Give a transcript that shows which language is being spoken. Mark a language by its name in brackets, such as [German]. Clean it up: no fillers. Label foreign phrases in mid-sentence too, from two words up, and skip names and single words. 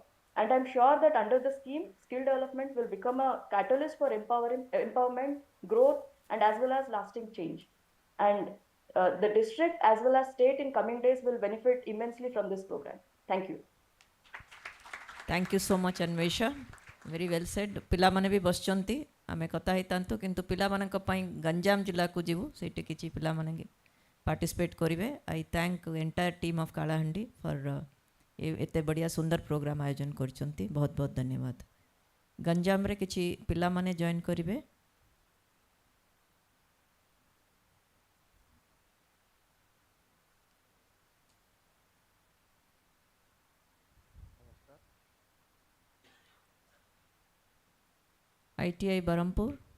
[English] And I'm sure that under the scheme, skill development will become a catalyst for empowerment, growth, and as well as lasting change. And the district as well as state in coming days will benefit immensely from this program. Thank you. Thank you so much, Anvesha. Very well said. [Odia] ପିଲାମାନେ ବି ବସିଛନ୍ତି ଆମେ କଥା ହେଇଥାନ୍ତୁ କିନ୍ତୁ ପିଲାମାନଙ୍କ ପାଇଁ ଗଞ୍ଜାମ ଜିଲ୍ଲାକୁ ଯିବୁ ସେଇଠି କିଛି ପିଲାମାନେ ପାର୍ଟିସିପେଟ୍ କରିବେ [English] I thank entire team of Kalahandi for [Odia] ଏତେ ବଢ଼ିଆ ସୁନ୍ଦର ପ୍ରୋଗ୍ରାମ ଆୟୋଜନ କରିଛନ୍ତି ବହୁତ ବହୁତ ଧନ୍ୟବାଦ ଗଞ୍ଜାମରେ କିଛି ପିଲାମାନେ ଜଏନ୍ କରିବେ ITI Barampur.